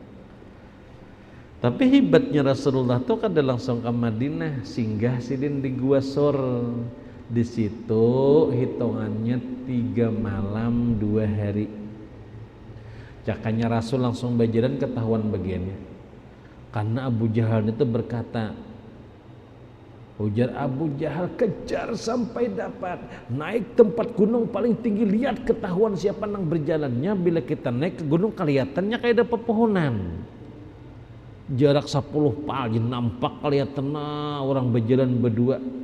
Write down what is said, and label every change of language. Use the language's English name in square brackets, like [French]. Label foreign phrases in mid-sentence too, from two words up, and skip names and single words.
[Banjar] Tapi hebatnya Rasulullah tuh kada langsung ke Madinah, singgah sidin di Gua Sur. [Indonesian] Di situ hitungannya 3 malam 2 hari. Cakanya Rasul langsung berjalan ketahuan bagiannya. Karena Abu Jahal itu berkata, ujar Abu Jahal, kejar sampai dapat, naik tempat gunung paling tinggi, lihat ketahuan siapa nang berjalannya. Bila kita naik ke gunung kelihatannya kayak ada pepohonan, jarak 10 pagi nampak kelihatan orang berjalan berdua.